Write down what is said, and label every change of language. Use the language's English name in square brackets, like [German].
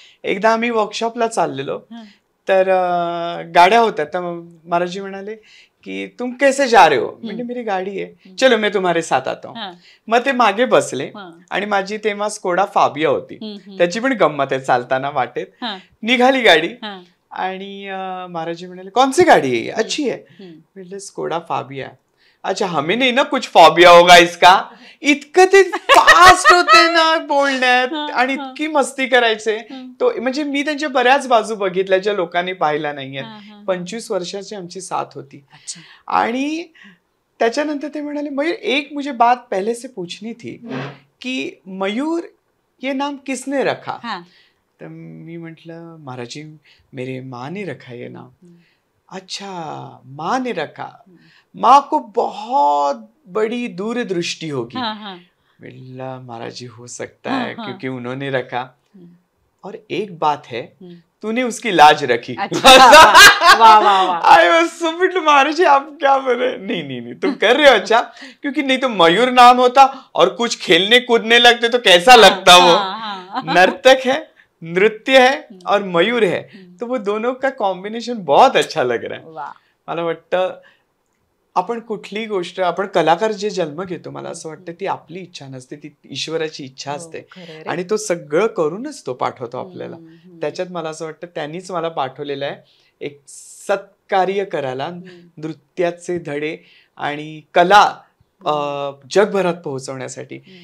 [Marathi] एकदा आम्ही वर्कशॉपला चाललेलो, तर गाड्या होत्या, तर महाराजी म्हणाले की [Hindi] तुम कैसे जा रहे हो? [Marathi] म्हणजे मेरी गाडी आहे, [Hindi] चलो मैं तुम्हारे साथ आता हूं. [Marathi] मग ते मागे बसले आणि माझी तेव्हा स्कोडा फाबिया होती, त्याची पण गंमत आहे, चालताना वाटेत निघाली गाडी आणि महाराजी म्हणाले [Hindi] कौन सी गाड़ी है, अच्छी है. [Marathi] म्हटलं स्कोडा फाबिया. [Hindi] अच्छा हमें नहीं ना कुछ फॉबिया होगा इसका. [Marathi] इतकं ते फास्ट होते ना बोलण्यात आणि इतकी मस्ती करायचे. तो म्हणजे मी त्यांच्या बऱ्याच बाजू बघितल्या ज्या लोकांनी पाहिल्या नाहीयेत. 25 वर्षाची आमची साथ होती. आणि त्याच्यानंतर ते म्हणाले [Hindi] मयूर एक मुझे बात पहले से पूछनी थी कि मयूर ये नाम किसने रखा? [Marathi] तर मी म्हटलं [Hindi] महाराजी मेरे माँ ने रखा ये नाम. अच्छा माँ ने रखा, माँ को बहुत बड़ी दूरदृष्टि होगी. महाराज जी हो सकता है क्योंकि उन्होंने रखा. और एक बात है, तूने उसकी लाज रखी. [English] I was so [Hindi] महाराज जी आप क्या बोल रहे? नहीं नहीं नहीं तुम कर रहे हो अच्छा, क्योंकि नहीं तो मयूर नाम होता और कुछ खेलने कूदने लगते तो कैसा लगता. वो नर्तक है, नृत्य है और मयूर है, तो वो दोनों का कॉम्बिनेशन बहुत अच्छा लग रहा है. [Marathi] मला वाटतं आपण कुठलीही गोष्ट, आपण कलाकार जे जन्म घेतो, मला असं वाटतं ती आपली इच्छा नसते, ती ईश्वराची इच्छा असते. आणि तो सगळं करूनच तो पाठवतो आपल्याला. त्याच्यात मला असं वाटतं त्यांनीच मला पाठवलेलं आहे एक सत्कार्य करायला, नृत्याचे धडे आणि कला जगभरात पोहोचवण्यासाठी.